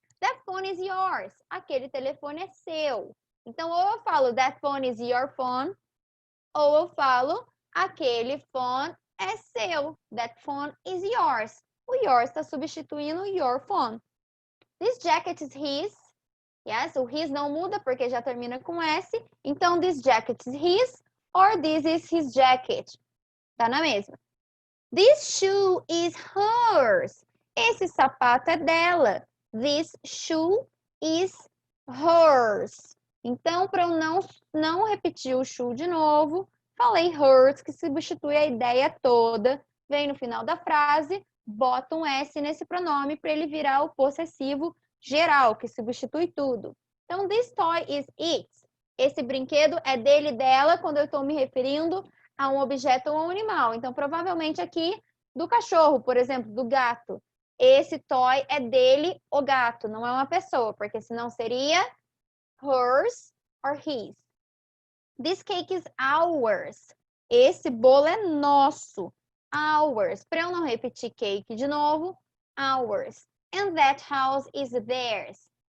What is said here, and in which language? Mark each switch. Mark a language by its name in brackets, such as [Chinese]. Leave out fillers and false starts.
[English] That phone is yours. [Portuguese] Aquele telefone é seu. Então, ou eu falo [English] that phone is your phone, [Portuguese] ou eu falo aquele phone é seu. [English] That phone is yours. O yours [Portuguese] está substituindo [English] your phone. This jacket is his. Yes, [Portuguese] o his não muda porque já termina com S. [English] Então, this jacket is his or this is his jacket. [Portuguese] Tá na mesma. [English] This shoe is hers. [Portuguese] Esse sapato é dela. [English] This shoe is hers. [Portuguese] Então, para eu não repetir o shoe de novo, falei hers, que substitui a ideia toda. Vem no final da frase, bota um S nesse pronome para ele virar o possessivo geral, que substitui tudo. Então, [English] this toy is it. [Portuguese] Esse brinquedo é dele e dela quando eu estou me referindo a um objeto ou a um animal. Então, provavelmente aqui do cachorro, por exemplo, do gato. Esse toy é dele, o gato, não é uma pessoa, porque senão seria [English] hers or his. This cake is ours. [Portuguese] Esse bolo é nosso. [English] Ours. [Portuguese] Para eu não repetir cake de novo, ours. [English] And that house is theirs.